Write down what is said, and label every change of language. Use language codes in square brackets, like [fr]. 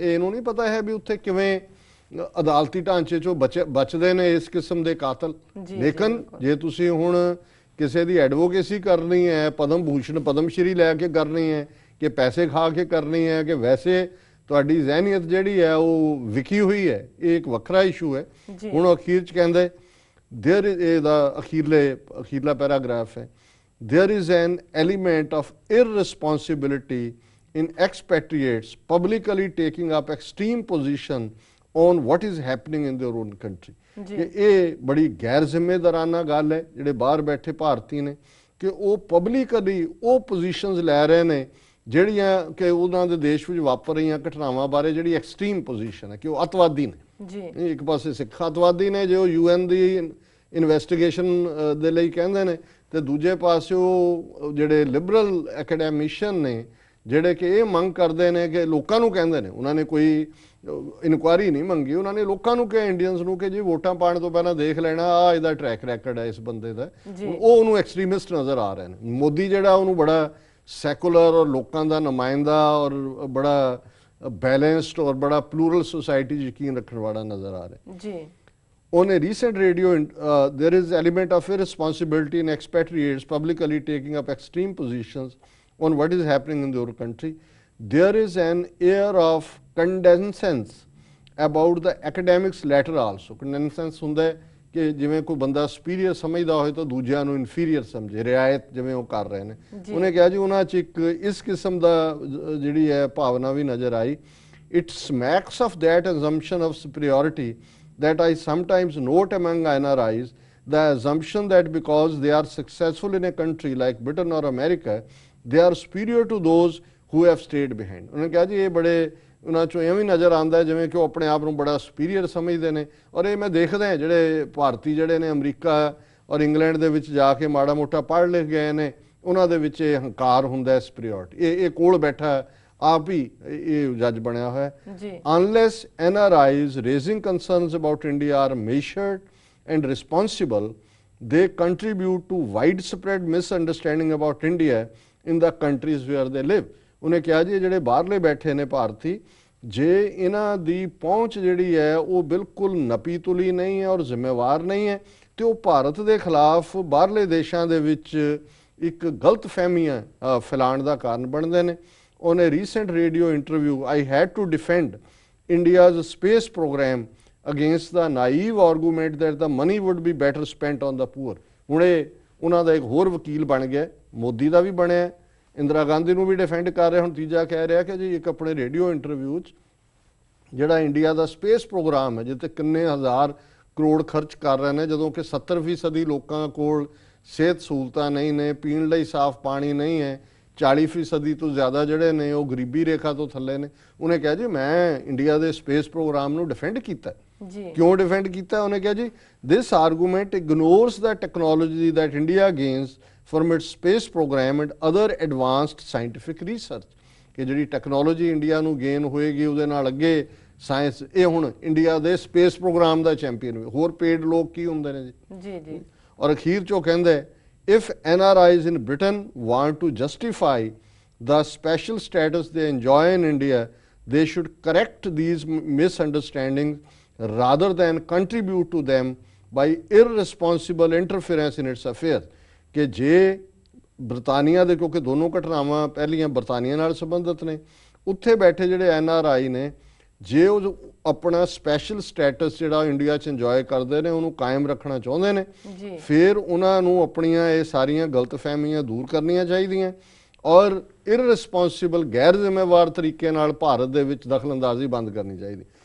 [pa] ਇਹ ਇਹਨੂੰ ਨਹੀਂ ਪਤਾ ਹੈ ਵੀ ਉੱਥੇ ਕਿਵੇਂ ਅਦਾਲਤੀ ਢਾਂਚੇ ਚੋਂ ਬਚਦੇ ਨੇ ਇਸ ਕਿਸਮ ਦੇ ਕਾਤਲ। ਲੇਕਿਨ ਜੇ ਤੁਸੀਂ ਹੁਣ ਕਿਸੇ ਦੀ ਐਡਵੋਕੇਸੀ ਕਰਨੀ ਹੈ, ਪਦਮ ਭੂਸ਼ਣ ਪਦਮ ਸ਼੍ਰੀ ਲੈ ਕੇ ਕਰਨੀ ਹੈ ਕਿ ਪੈਸੇ ਖਾ ਕੇ ਕਰਨੀ ਹੈ ਕਿ ਵੈਸੇ ਤੁਹਾਡੀ ਜ਼ਹਿਨੀਅਤ ਜਿਹੜੀ ਹੈ ਉਹ ਵਿਕੀ ਹੋਈ ਹੈ, ਇਹ ਇੱਕ ਵੱਖਰਾ ਇਸ਼ੂ ਹੈ। ਹੁਣ ਅਖੀਰ ਚ ਕਹਿੰਦੇ ਦੇਅਰ ਇਹਦਾ ਅਖੀਰਲਾ ਪੈਰਾਗ੍ਰਾਫ ਹੈ, [en] there is an element of irresponsibility in expatriates publicly taking up extreme position on what is happening in their own country। [pa] ਕਿ ਇਹ ਬੜੀ ਗੈਰ ਜ਼ਿੰਮੇਦਾਰਾਨਾ ਗੱਲ ਹੈ ਜਿਹੜੇ ਬਾਹਰ ਬੈਠੇ ਭਾਰਤੀ ਨੇ ਕਿ ਉਹ ਪਬਲਿਕਲੀ ਉਹ ਪੋਜੀਸ਼ਨਸ ਲੈ ਰਹੇ ਨੇ ਜਿਹੜੀਆਂ ਕਿ ਉਹਨਾਂ ਦੇ ਦੇਸ਼ ਵਿੱਚ ਵਾਪਰ ਰਹੀਆਂ ਘਟਨਾਵਾਂ ਬਾਰੇ ਜਿਹੜੀ ਐਕਸਟ੍ਰੀਮ ਪੋਜੀਸ਼ਨ ਹੈ ਕਿ ਉਹ ਅੱਤਵਾਦੀ ਨੇ ਜੀ। ਇੱਕ ਪਾਸੇ ਸਿੱਖ ਅੱਤਵਾਦੀ ਨੇ ਜੋ UN ਦੀ ਇਨਵੈਸਟੀਗੇਸ਼ਨ ਦੇ ਲਈ ਕਹਿੰਦੇ ਨੇ ਤੇ ਦੂਜੇ ਪਾਸੇ ਉਹ ਜਿਹੜੇ ਲਿਬਰਲ ਐਕੈਡੈਮਿਸ਼ੀਅਨ ਨੇ ਜਿਹੜੇ ਕਿ ਇਹ ਮੰਗ ਕਰਦੇ ਨੇ ਕਿ ਲੋਕਾਂ ਨੂੰ ਕਹਿੰਦੇ ਨੇ, ਉਹਨਾਂ ਨੇ ਕੋਈ ਇਨਕੁਆਇਰੀ ਨਹੀਂ ਮੰਗੀ, ਉਹਨਾਂ ਨੇ ਲੋਕਾਂ ਨੂੰ ਕਿਹਾ ਇੰਡੀਅਨਸ ਨੂੰ ਕਿ ਜੀ ਵੋਟਾਂ ਪਾਉਣ ਤੋਂ ਪਹਿਲਾਂ ਦੇਖ ਲੈਣਾ ਆ ਇਹਦਾ ਟਰੈਕ ਰੈਕਰਡ ਹੈ ਇਸ ਬੰਦੇ ਦਾ। ਉਹ ਉਹਨੂੰ ਐਕਸਟ੍ਰੀਮਿਸਟ ਨਜ਼ਰ ਆ ਰਹੇ ਨੇ। ਮੋਦੀ ਜਿਹੜਾ ਉਹਨੂੰ ਬੜਾ ਸੈਕੂਲਰ ਔਰ ਲੋਕਾਂ ਦਾ ਨੁਮਾਇੰਦਾ ਔਰ ਬੜਾ ਬੈਲੈਂਸਡ ਔਰ ਬੜਾ ਪਲੂਰਲ ਸੋਸਾਇਟੀ ਯਕੀਨ ਰੱਖਣ ਵਾਲਾ ਨਜ਼ਰ ਆ ਰਿਹਾ ਜੀ। [en] On a recent radio, there is element of irresponsibility in expatriates publicly taking up extreme positions on what is happening in their country. There is an air of condescence about the academics latter also. [pa] Condescence ਹੁੰਦਾ ਹੈ ਕਿ ਜਿਵੇਂ ਕੋਈ ਬੰਦਾ superior ਸਮਝਦਾ ਹੋਏ ਤਾਂ ਦੂਜਿਆਂ ਨੂੰ ਇਨਫੀਰੀਅਰ ਸਮਝੇ, ਰਿਆਇਤ ਜਿਵੇਂ ਉਹ ਕਰ ਰਹੇ ਨੇ। ਉਹਨੇ ਕਿਹਾ ਜੀ ਉਹਨਾਂ 'ਚ ਇੱਕ ਇਸ ਕਿਸਮ ਦਾ ਜਿਹੜੀ ਹੈ ਭਾਵਨਾ ਵੀ ਨਜ਼ਰ ਆਈ। [en] It smacks of that assumption of superiority that I sometimes note among NRIs, the assumption that because they are successful in a country like Britain or America, they are superior to those who have stayed behind। [pa] ਉਹਨੇ ਕਿਹਾ ਜੀ ਇਹ ਬੜੇ ਉਹਨਾਂ ਚੋਂ ਐਵੇਂ ਨਜ਼ਰ ਆਉਂਦਾ ਜਿਵੇਂ ਕਿ ਉਹ ਆਪਣੇ ਆਪ ਨੂੰ ਬੜਾ ਸੁਪੀਰੀਅਰ ਸਮਝਦੇ ਨੇ। ਔਰ ਇਹ ਮੈਂ ਦੇਖਦਾ ਜਿਹੜੇ ਭਾਰਤੀ ਜਿਹੜੇ ਨੇ ਅਮਰੀਕਾ ਔਰ ਇੰਗਲੈਂਡ ਦੇ ਵਿੱਚ ਜਾ ਕੇ ਮਾੜਾ ਮੋਟਾ ਪੜ੍ਹ ਲਿਖ ਗਏ ਨੇ ਉਹਨਾਂ ਦੇ ਵਿੱਚ ਇਹ ਹੰਕਾਰ ਹੁੰਦਾ, ਸੁਪੀਰੀਅਰਿਟੀ। ਇਹ ਕੋਲ ਬੈਠਾ ਆਪ ਹੀ ਇਹ ਜੱਜ ਬਣਿਆ ਹੋਇਆ ਹੈ। [en] Unless NRIs raising concerns about India are measured and responsible, they contribute to widespread misunderstanding about India in the countries where they live। [pa] ਉਹਨੇ ਕਿਹਾ ਜੀ ਜਿਹੜੇ ਬਾਹਰਲੇ ਬੈਠੇ ਨੇ ਭਾਰਤੀ, ਜੇ ਇਹਨਾਂ ਦੀ ਪਹੁੰਚ ਜਿਹੜੀ ਹੈ ਉਹ ਬਿਲਕੁਲ ਨਪੀ ਤੁਲੀ ਨਹੀਂ ਹੈ ਔਰ ਜ਼ਿੰਮੇਵਾਰ ਨਹੀਂ ਹੈ ਤੇ ਉਹ ਭਾਰਤ ਦੇ ਖਿਲਾਫ ਬਾਹਰਲੇ ਦੇਸ਼ਾਂ ਦੇ ਵਿੱਚ ਇੱਕ ਗਲਤ ਫਹਿਮੀਆਂ ਫੈਲਾਉਣ ਦਾ ਕਾਰਨ ਬਣਦੇ ਨੇ। [en] On a recent radio interview, I had to defend India's space program against the naive argument that the money would be better spent on the poor। [pa] ਹੁਣ ਇਹ ਉਹਨਾਂ ਦਾ ਇੱਕ ਹੋਰ ਵਕੀਲ ਬਣ ਗਿਆ, ਮੋਦੀ ਦਾ ਵੀ ਬਣਿਆ, ਇੰਦਰਾ ਗਾਂਧੀ ਨੂੰ ਵੀ ਡਿਫੈਂਡ ਕਰ ਰਿਹਾ। ਹੁਣ ਤੀਜਾ ਕਹਿ ਰਿਹਾ ਕਿ ਜੀ ਇੱਕ ਆਪਣੇ ਰੇਡੀਓ ਇੰਟਰਵਿਊ 'ਚ ਜਿਹੜਾ ਇੰਡੀਆ ਦਾ ਸਪੇਸ ਪ੍ਰੋਗਰਾਮ ਹੈ ਜਿੱਥੇ ਕਿੰਨੇ ਹਜ਼ਾਰ ਕਰੋੜ ਖਰਚ ਕਰ ਰਹੇ ਨੇ, ਜਦੋਂ ਕਿ 70% ਲੋਕਾਂ ਕੋਲ ਸਿਹਤ ਸਹੂਲਤਾਂ ਨਹੀਂ ਨੇ, ਪੀਣ ਲਈ ਸਾਫ਼ ਪਾਣੀ ਨਹੀਂ ਹੈ, 40% ਤੋਂ ਜ਼ਿਆਦਾ ਜਿਹੜੇ ਨੇ ਉਹ ਗਰੀਬੀ ਰੇਖਾ ਤੋਂ ਥੱਲੇ ਨੇ। ਉਹਨੇ ਕਿਹਾ ਜੀ ਮੈਂ ਇੰਡੀਆ ਦੇ ਸਪੇਸ ਪ੍ਰੋਗਰਾਮ ਨੂੰ ਡਿਫੈਂਡ ਕੀਤਾ ਜੀ। ਕਿਉਂ ਡਿਫੈਂਡ ਕੀਤਾ? ਉਹਨੇ ਕਿਹਾ ਜੀ [en] This argument ignores the technology that India gains from its space program and other advanced scientific research. [pa] ਕਿ ਜਿਹੜੀ ਟੈਕਨੋਲੋਜੀ ਇੰਡੀਆ ਨੂੰ ਗੇਨ ਹੋਏਗੀ ਉਹਦੇ ਨਾਲ ਅੱਗੇ ਸਾਇੰਸ, ਇਹ ਹੁਣ ਇੰਡੀਆ ਦੇ ਸਪੇਸ ਪ੍ਰੋਗਰਾਮ ਦਾ ਚੈਂਪੀਅਨ। ਹੋਰ ਪੇਡ ਲੋਕ ਕੀ ਹੁੰਦੇ ਨੇ ਜੀ ਜੀ। ਔਰ ਅਖੀਰ 'ਚੋਂ ਕਹਿੰਦੇ [en] if NRIs in Britain want to justify the special status they enjoy in India, they should correct these misunderstandings rather than contribute to them by irresponsible interference in its affairs। [pa] ਕਿ ਜੇ ਬਰਤਾਨੀਆ ਦੇ, ਕਿਉਂਕਿ ਦੋਨੋਂ ਘਟਨਾਵਾਂ ਪਹਿਲੀਆਂ ਬਰਤਾਨੀਆ ਨਾਲ ਸੰਬੰਧਿਤ ਨੇ, ਉੱਥੇ ਬੈਠੇ ਜਿਹੜੇ NRI ਨੇ ਜੇ ਉਹ ਆਪਣਾ ਸਪੈਸ਼ਲ ਸਟੇਟਸ ਜਿਹੜਾ ਇੰਡੀਆ 'ਚ ਇੰਜੋਏ ਕਰਦੇ ਨੇ ਉਹਨੂੰ ਕਾਇਮ ਰੱਖਣਾ ਚਾਹੁੰਦੇ ਨੇ, ਜੀ ਫਿਰ ਉਹਨਾਂ ਨੂੰ ਆਪਣੀਆਂ ਇਹ ਸਾਰੀਆਂ ਗਲਤਫਹਿਮੀਆਂ ਦੂਰ ਕਰਨੀਆਂ ਚਾਹੀਦੀਆਂ ਔਰ ਇਰਰਿਸਪੌਂਸਿਬਲ ਗੈਰ ਜ਼ਿੰਮੇਵਾਰ ਤਰੀਕੇ ਨਾਲ ਭਾਰਤ ਦੇ ਵਿੱਚ ਦਖਲਅੰਦਾਜ਼ੀ ਬੰਦ ਕਰਨੀ ਚਾਹੀਦੀ।